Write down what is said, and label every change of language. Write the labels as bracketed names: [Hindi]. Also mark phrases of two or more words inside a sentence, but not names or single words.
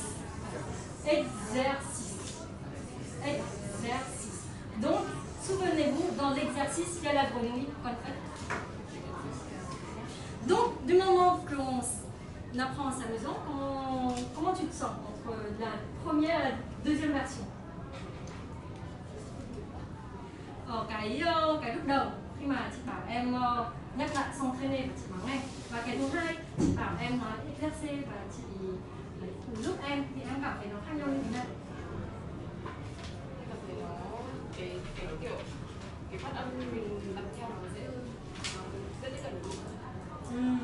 [French] Exercice. Exercice. Donc, souvenez-vous, dans l'exercice, il y a la grenouille, comme ek. Donc, du moment qu'on apprend en s'amusant, comment tu te sens entre la première et la deuxième version? [Vietnamese] Cái lúc đầu khi mà chị bảo em nhắc lại s'entraîner và chị nói ngay, và cái thứ hai chị bảo em nói exercer và chị giúp em thì em cảm thấy nó khác nhau như thế nào? Cảm thấy nó cái kiểu cái phát âm mình làm theo nó dễ hơn, nó dễ tiếp cận được mình.